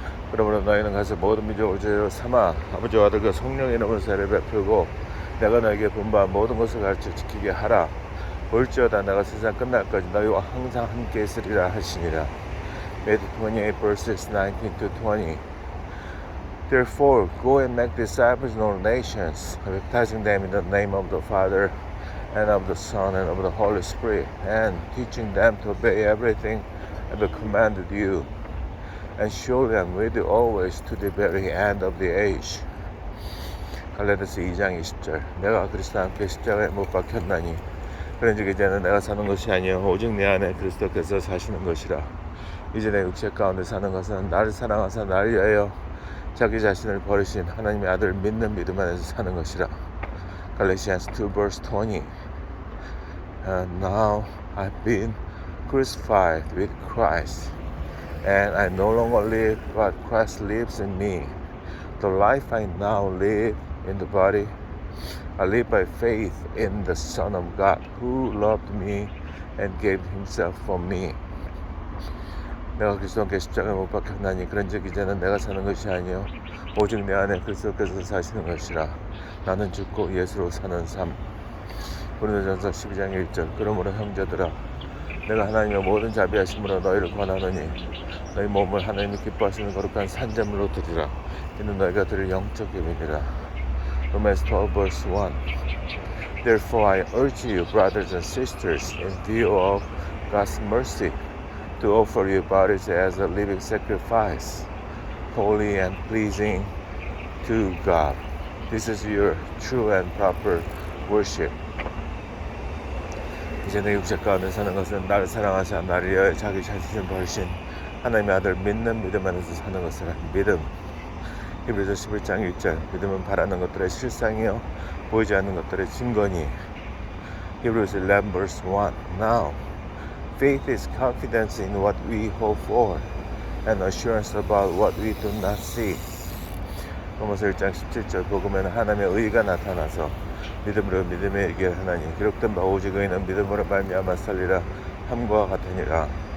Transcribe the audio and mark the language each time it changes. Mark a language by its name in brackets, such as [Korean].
[Korean] 그러므로 너희는 가서 모든 민족을 제자로 삼아 아버지와 아들과 성령의 이름으로 세례를 베풀고 내가 너에게 분부한 모든 것을 가르쳐 지키게 하라. 볼지어다 내가 세상 끝날까지 너희와 항상 함께 있으리라 하시니라. [English] Matthew 28 verses 19 to 20. Therefore, go and make disciples in all nations, baptizing them in the name of the Father and of the Son and of the Holy Spirit, and teaching them to obey everything I have commanded you. And surely I am with you always to the very end of the age. [Korean] 갈라디아서 2장 20절. 내가 그리스도와 함께 십자가에 못 박혔나니 그런즉 이제는 내가 사는 것이 아니요 오직 내 안에 그리스도께서 사시는 것이라. 이제 내 육체 가운데 사는 것은 나를 사랑하사 나를 위하여 자기 자신을 버리신 하나님의 아들을 믿는 믿음 안에서 사는 것이라. [English] Galatians 2 verse 20. And now I've been crucified with Christ, and I no longer live, but Christ lives in me. The life I now live in the body, I live by faith in the Son of God, who loved me and gave himself for me. [Korean] 내가 그리스도와 함께 십자가에 못 박혔나니 그런즉 이제는 내가 사는 것이 아니요 오직 내 안에 그리스도께서 사시는 것이라. 나는 죽고 예수로 사는 삶. 고린도전서 12장 1절 그러므로 형제들아 내가 하나님의 모든 자비하심으로 너희를 권하노니 너희 몸을 하나님이 기뻐하시는 거룩한 산제물로 드리라. 이는 너희가 드릴 영적 예배니라. [English] Romans 12 verse 1 Therefore I urge you, brothers and sisters, in view of God's mercy, to offer your bodies as a living sacrifice, holy and pleasing to God. This is your true and proper worship. [Korean] 이제 내 육체 가운데 사는 것은 나를 사랑하사 나를 위하여 자기 자신을 버리신 하나님의 아들 믿는 믿음 안에서 사는 것을 믿음. 히브리서 11장 1절 믿음은 바라는 것들의 실상이요 보이지 않는 것들의 증거니. [English] Hebrews 11 verse 1 Now faith is confidence in what we hope for and assurance about what we do not see. [Korean] 로마서 1장 17절 복음에는 하나님의 의가 나타나서 믿음으로 믿음에 이길 하나니 기록된 바 오직 의인은 믿음으로 말미암아 살리라 함과 같으니라.